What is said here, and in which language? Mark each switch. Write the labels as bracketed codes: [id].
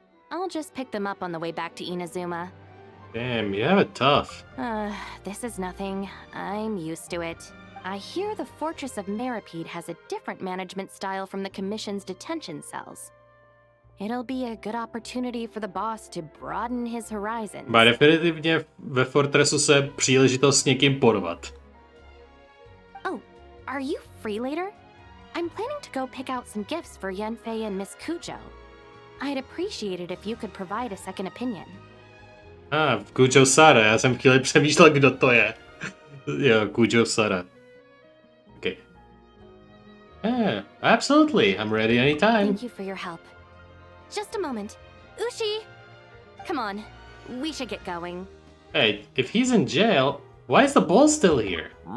[en] I'll just pick them up on the way back to Inazuma. Damn, you have it tough. This is nothing. I'm used to it. I hear the Fortress of Meripede has a different management style from the Commission's detention cells. It'll be a good opportunity for the boss to broaden his horizons. [cs] Má definitivně ve Fortressu se příležitost s někým porvat. [en] Oh, are you free later? I'm planning to go pick out some gifts for Yanfei and Miss Kujo. I'd appreciate it if you could provide a second opinion. [cs] Kujo Sara, já jsem chvíli přemýšlel, kdo to je. Jo, Kujo Sara. Okay. [en] Yeah, absolutely, I'm ready anytime. Thank you for your help. Just a moment. Ushi! Come on, we should get going. Hey, if he's in jail, why is the ball still here?